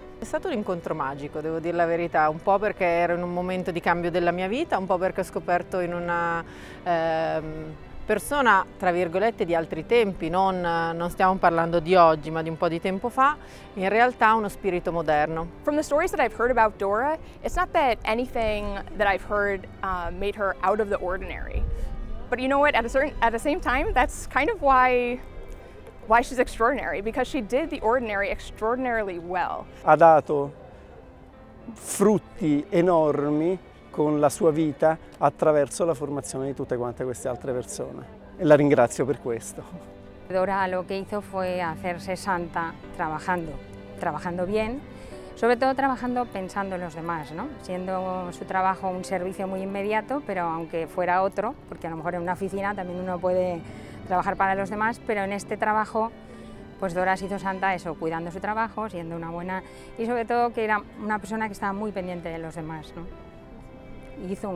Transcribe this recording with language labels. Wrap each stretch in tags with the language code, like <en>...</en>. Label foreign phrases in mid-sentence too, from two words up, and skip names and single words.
<it>È stato un incontro magico, devo dire la verità, un po' perché ero in un momento di cambio della mia vita, un po' perché ho scoperto in una persona, tra virgolette, di altri tempi, non stiamo parlando di oggi, ma di un po' di tempo fa, in realtà uno spirito moderno.</it> <en>From the stories that I've heard about Dora, it's not that anything that I've heard made her out of the ordinary. But you know what, at the same time, that's kind of why she's extraordinary, because she did the ordinary extraordinarily well.</en> <it>Ha dato frutti enormi con la sua vita attraverso la formazione di tutte quante queste altre persone e la ringrazio per questo.</it> <es>Dora lo que hizo fue hacerse santa trabajando bien, sobre todo trabajando pensando en los demás, ¿no? Siendo su trabajo un servicio muy inmediato, pero aunque fuera otro, porque a lo mejor en una oficina también uno puede trabajar para los demás, pero en este trabajo pues Dora se hizo santa eso, cuidando su trabajo, siendo una buena y sobre todo que era una persona que estaba muy pendiente de los demás, ¿no?</es>